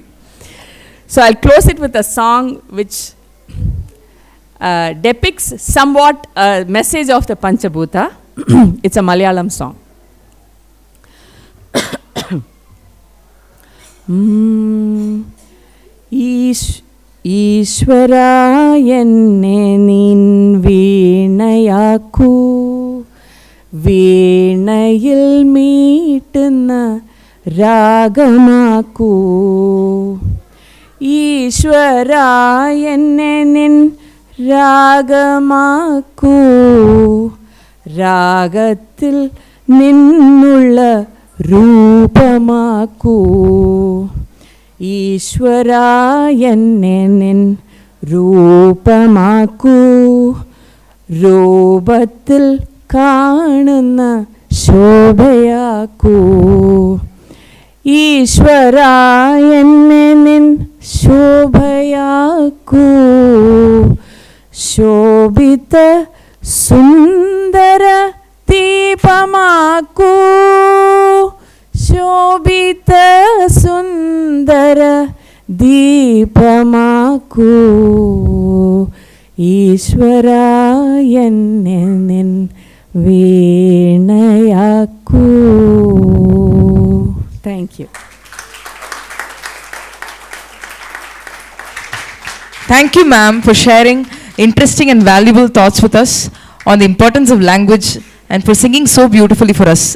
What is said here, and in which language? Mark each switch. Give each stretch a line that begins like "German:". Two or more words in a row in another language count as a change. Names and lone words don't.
English: So I'll close it with a song which depicts somewhat a message of the Panchabhuta. It's a Malayalam song.
Malayalam: ഈശ്വരാ എന്നെ നിൻ വീണയാക്കൂ, വീണയിൽ മീട്ടുന്ന രാഗമാക്കൂ. ഈശ്വരാ എന്നെ നിൻ രാഗമാക്കൂ, രാഗത്തിൽ നിന്നുള്ള രൂപമാക്കൂ. ഈശ്വരാ എന്നെ നിൻ രൂപമാക്കൂ, രൂപത്തിൽ കാണുന്ന ശോഭയാക്കൂ. ഈശ്വരാ എന്നെ നിൻ ശോഭയാക്കൂ, ശോഭിത സുന്ദര ദീപമാക്കൂ, ശോഭിത സുന്ദര ദീപമാക്കൂ. ഈശ്വരാ എന്നെ നിൻ veenayaku.
English: Thank you. Thank you, ma'am, for sharing interesting and valuable thoughts with us on the importance of language and for singing so beautifully for us.